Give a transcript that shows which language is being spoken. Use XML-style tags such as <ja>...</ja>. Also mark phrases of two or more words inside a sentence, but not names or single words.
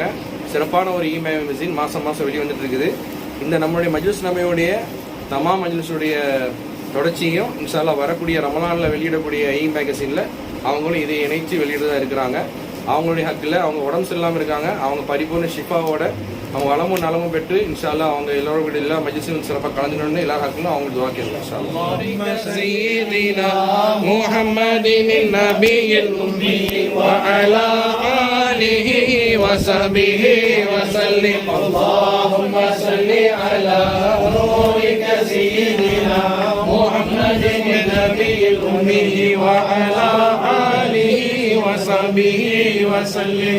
<ta>சிறப்பான ஒரு மேகசின் மாதம் வெளியே வந்துட்டு இருக்குது. இந்த நம்மளுடைய மஜ்லிஸ் நபையுடைய மஜ்லிஸுடைய தொடர்ச்சியும்</ta> <ar>إن شاء الله</ar> <ta>வரக்கூடிய ரமலானில் வெளியிடக்கூடிய மேகசினில் அவங்களும் இதை இணைத்து வெளியிடதான் இருக்கிறாங்க. அவங்களுடைய ஹக்கில் அவங்க உடம்பு சரியில்லாமல் இருக்காங்க. அவங்க பரிபூர்ண ஷிஃபாவோட அவங்க வளமும் நலமும் பெற்று</ta> <ar>إن شاء الله</ar> <ta>அவங்க எல்லாரோட எல்லா மஜ்லிஸிலும் சிறப்பாக கலந்துக்கணும்னு எல்லா ஹக்கிலும் அவங்க துஆ கேட்கலாம்.</ta> <ar>إن شاء الله. سيدنا محمد النبي الأمي وعلى آله وصحبه وسلم. اللهم صل على نورك سيدنا محمد النبي الأمي وعلى آله وصحبه وسلم.</ar>